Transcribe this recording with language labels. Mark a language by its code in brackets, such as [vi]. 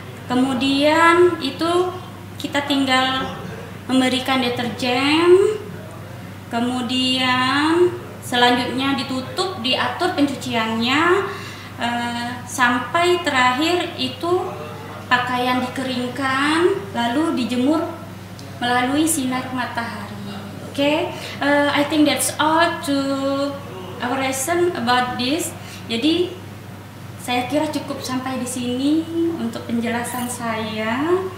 [id] Kemudian itu kita tinggal memberikan deterjen, kemudian selanjutnya ditutup, diatur pencuciannya sampai terakhir itu pakaian dikeringkan lalu dijemur melalui sinar matahari. [en] I think that's all to our lesson about this. [id] Jadi saya kira cukup sampai di sini untuk penjelasan saya.